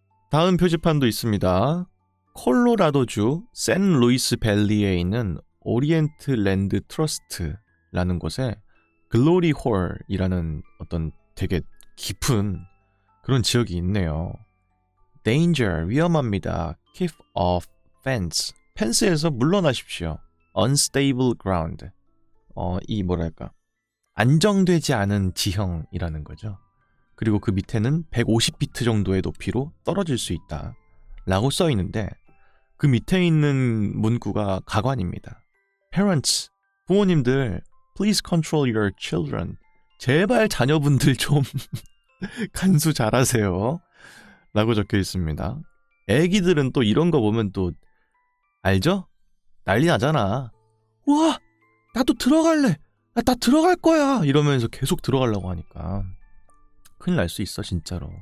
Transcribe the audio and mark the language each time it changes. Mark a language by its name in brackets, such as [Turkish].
[Korean] 다음 표지판도 있습니다. 콜로라도주 샌루이스 밸리에 있는 오리엔트 랜드 트러스트라는 곳에 글로리 홀이라는 어떤 되게 깊은 그런 지역이 있네요. [English] Danger, [Korean] 위험합니다. [English] Keep off fence, [Korean] 펜스에서 물러나십시오. [English] Unstable ground, [Korean] 이 뭐랄까 안정되지 않은 지형이라는 거죠. 그리고 그 밑에는 150피트 정도의 높이로 떨어질 수 있다 라고 써 있는데 그 밑에 있는 문구가 가관입니다. [English] Parents, [Korean] 부모님들, [English] please control your children. [Korean] 제발 자녀분들 좀 간수 잘하세요 라고 적혀 있습니다. 애기들은 또 이런 거 보면 또 알죠? 난리 나잖아. 우와, 나도 들어갈래. 나 들어갈 거야. 이러면서 계속 들어가려고 하니까 큰일 날 수 있어 진짜로.